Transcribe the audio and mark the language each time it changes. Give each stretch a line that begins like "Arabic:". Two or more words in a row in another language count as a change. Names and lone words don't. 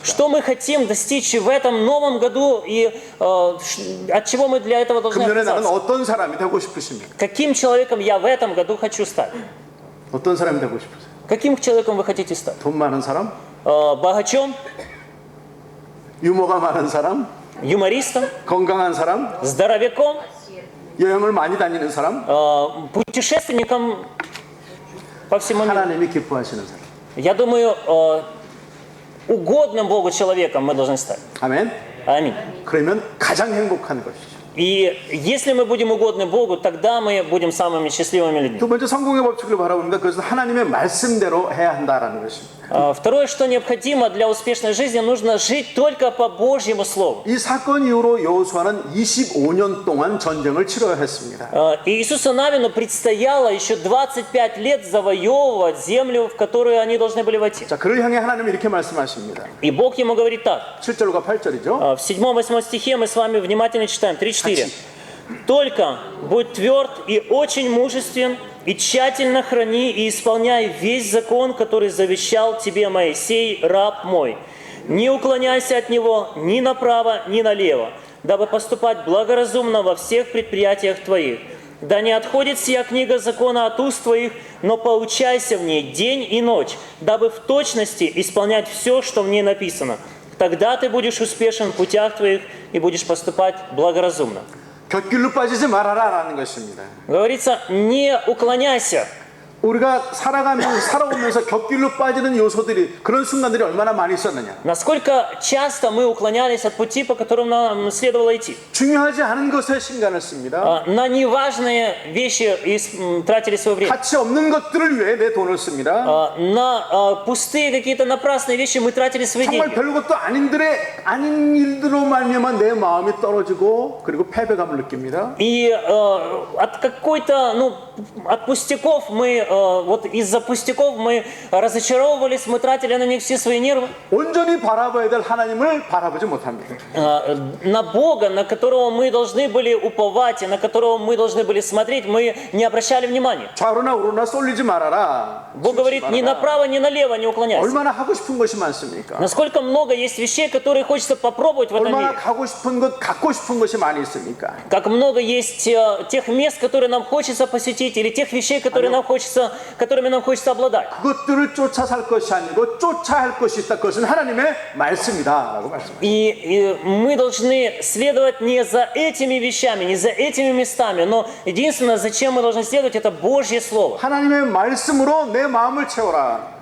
Russian: Что мы хотим достичь в этом новом году и от чего мы для этого должны
Korean: 금년에 나는
Russian: отказаться?
Korean: 어떤 사람이 되고 싶으십니까?
Russian: Каким человеком я в этом году хочу стать?
Korean: 어떤 사람이 되고 싶으세요?
Russian: Каким человеком вы хотите стать?
Korean: 돈 많은 사람?
Russian: Богачом,
Korean: 유머가 많은 사람?
Russian: юмористом,
Korean: 건강한 사람?
Russian: здоровяком,
Korean: 여행을 많이 다니는 사람?
Russian: путешественником по всему миру.
Korean: 하나님이 기뻐하시는 사람.
Russian: Я думаю, угодным Богу человеком мы должны стать.
Korean: 아멘.
Russian: Аминь.
Korean: 그러면 가장 행복한 것이죠.
Russian: И если мы будем угодны Богу, тогда мы будем самыми счастливыми людьми.
Korean: 두 번째 성공의 법칙을 바라보니까 그것은 하나님의 말씀대로 해야 한다라는 것입니다.
Russian: Второе, что необходимо для успешной жизни, нужно жить только по Божьему Слову.
Korean: 이 사건 이후로 여호수아는 25년 동안 전쟁을 치러야 했습니다.
Russian: И Иисусу Навину предстояло еще 25 лет завоевывать землю, в которую они должны были войти.
Korean: 자, 그를 향해 하나님이 이렇게 말씀하십니다.
Russian: И Бог ему говорит так.
Korean: 7절과 8절이죠.
Russian: В 7-8 стихе мы с вами внимательно читаем. 3-4. «Только будь тверд и очень мужествен, и тщательно храни и исполняй весь закон, который завещал тебе Моисей, раб мой. Не уклоняйся от него ни направо, ни налево, дабы поступать благоразумно во всех предприятиях твоих. Да не отходит сия книга закона от уст твоих, но поучайся в ней день и ночь, дабы в точности исполнять все, что в ней написано. Тогда ты будешь успешен в путях твоих и будешь поступать благоразумно».
Korean: 곁길로 빠지지 말아라라는 것입니다.
Russian: Говорится, не уклоняйся.
Korean: 우리가 살아오면서 곁길로 빠지는 요소들이 그런 순간들이 얼마나 많이 있었느냐.
Russian: Насколько часто мы уклонялись от пути, по которому нам следовало идти.
Korean: 중요하지 않은 것에 신간을 씁니다.
Russian: На неважные вещи тратили свое время.
Korean: 가치 없는 것들을 위해 내 돈을 씁니다.
Russian: На пустые какие-то напрасные вещи мы тратили свои
Korean: 정말
Russian: деньги.
Korean: 별것도 아닌 일들로 말미암아 내 마음이 떨어지고 그리고 패배감을 느낍니다.
Russian: И от какой-то, от пустяков мы, вот из-за пустяков мы разочаровывались, мы тратили на них все свои нервы.
Korean: 온전히 바라봐야 될 하나님을 바라보지 못합니다.
Russian: На Бога, на которого мы должны были уповать, и на которого мы должны были смотреть, мы не обращали внимания.
Korean: 좌로나 우로나 쏠리지 말아라.
Russian: Бог говорит, ни направо, ни налево не уклоняйся.
Korean: 얼마나 하고 싶은 것이 많습니까?
Russian: Насколько много есть вещей, которые хочется попробовать в этом
Korean: 얼마나
Russian: мире.
Korean: 가고 싶은 것, 갖고 싶은 것이 많이 있습니까?
Russian: Как много есть тех мест, которые нам хочется посетить, или тех вещей, которыми нам хочется обладать.
Korean: 그것들을 쫓아 살 것이 아니고 쫓아 할 것이 있다. 그것은 하나님의 말씀이다라고 말씀합니다.
Russian: И мы должны следовать не за этими вещами, не за этими местами, но единственное, зачем мы должны следовать, это Божье Слово.
Korean: 하나님의 말씀으로 내 마음을 채워라.